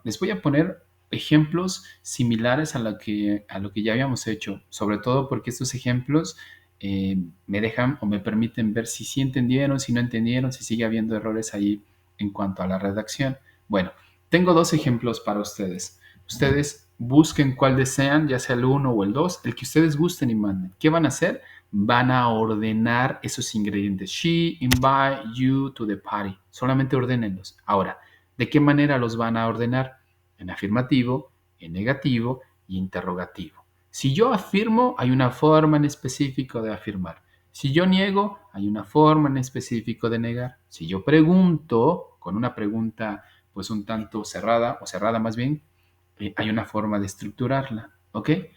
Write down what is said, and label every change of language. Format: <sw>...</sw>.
<es>Les voy a poner ejemplos similares a lo que ya habíamos hecho, sobre todo porque estos ejemplos me dejan o me permiten ver si sí entendieron, si no entendieron, si sigue habiendo errores ahí en cuanto a la redacción. Bueno, tengo dos ejemplos para ustedes. Ustedes busquen cuál desean, ya sea el uno o el dos, el que ustedes gusten y manden. ¿Qué van a hacer? Van a ordenar esos ingredientes.</es> <en>She invite you to the party.</en> <es>Solamente ordénenlos. Ahora, ¿de qué manera los van a ordenar? En afirmativo, en negativo y interrogativo. Si yo afirmo, hay una forma en específico de afirmar. Si yo niego, hay una forma en específico de negar. Si yo pregunto, con una pregunta pues un tanto cerrada, o cerrada más bien, hay una forma de estructurarla, ¿ok?</es>